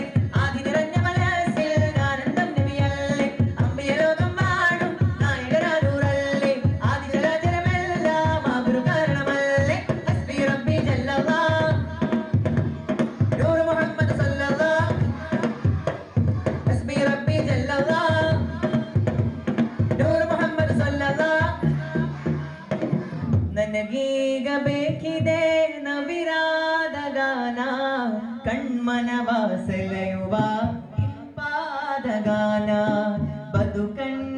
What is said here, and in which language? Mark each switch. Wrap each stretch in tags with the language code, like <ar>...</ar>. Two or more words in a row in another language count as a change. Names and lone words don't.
<ml>ആദി നിറഞ്ഞ മനസ്സിൽ ആനന്ദം നബിയല്ലേ അമ്പിയ ലോകം വാഴും നാനൂറല്ലേ ആദി ചരാചരമെല്ലാം ആകൃകാരണമല്ലേ</ml> <ar>حسبي ربي جل الله نور محمد صلى الله حسبي ربي جل الله نور محمد صلى الله</ar> <kn>ನನಗೀಗ ಬೇಕಿದೆ ನವಿರಾದ ಗಾನ ಕಣ್ಮನವ ಸೆಳೆಯುವ ಇಂಪಾದ ಗಾನ ಬದುಕಣ್ಣ</kn>